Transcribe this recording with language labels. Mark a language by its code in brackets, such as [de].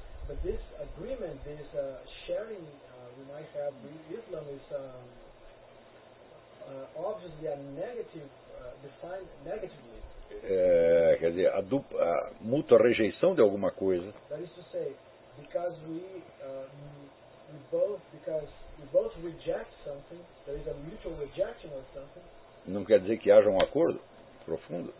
[en] But this agreement, this sharing we might have with Islam is obviously a negative, defined negatively. [pt] Quer dizer, a mútua rejeição de alguma coisa. [en] That is to say, because we both reject something, there is a mutual rejection of something. [pt] Não quer dizer que haja um acordo profundo.